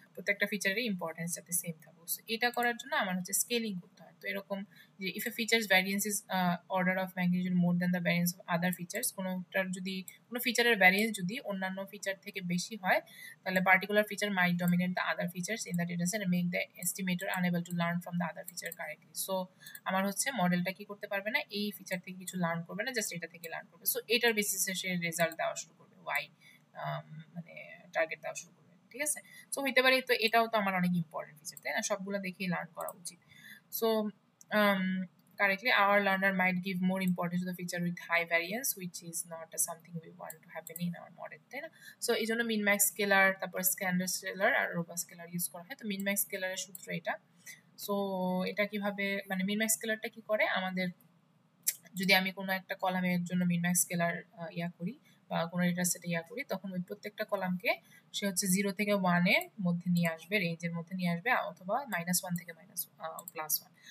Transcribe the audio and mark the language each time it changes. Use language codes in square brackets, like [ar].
[bn] প্রত্যেকটা ফিচারের ইম্পর্টেন্স যাতে সেম থাকুক। সো এটা করার জন্য আমার হচ্ছে স্কেলিং করতে হয়। তো এরকম যে [en] if a features variance is order of magnitude more than the variance of other features, [bn] কোনো ফিচারের ভ্যারিয়েন্স যদি অন্যান্য ফিচার থেকে বেশি হয়, তাহলে [en] particular feature might dominate the other features in the dataset and make the estimator unable to learn from the other feature correctly. [bn] So আমার হচ্ছে মডেলটা কি করতে পারবে না, এই ফিচার থেকে কিছু লার্ন করবে না, জাস্ট এটা থেকে লার্ন করবে। সো এটার বেসিসে সে রেজাল্ট দেওয়া শুরু করবে, ওয়াই মানে টার্গেট দেওয়া শুরু করবে, ঠিক আছে। সো হইতে পারে তো এটাও তো আমার অনেক ইম্পর্টেন্ট ফিচার, তাই না, সবগুলো দেখেই লার্ন করা উচিত। [en] so correctly our learner might give more importance to the feature with high variance which is not something we want to happen in our model, [bn] তাই না। সো এই জন্য মিন ম্যাক্স স্কেলার তারপর স্ক্যান্ডার স্কেলার আর রোবাস স্কেলার ইউজ করা হয়। তো মিন max স্কেলারের সূত্র এটা। সো এটা কিভাবে মানে মিন ম্যাক্স স্কেলারটা কি করে, আমাদের যদি আমি কোনো একটা কলামের জন্য মিন ম্যাক্স স্কেলার ইয়া করি বা কোনো ডেটা সেটে ইয়া করি, তখন ওই প্রত্যেকটা কলামকে সে হচ্ছে 0 থেকে 1 এর মধ্যে নিয়ে আসবে, রেঞ্জের মধ্যে নিয়ে আসবে, অথবা -1 থেকে +1।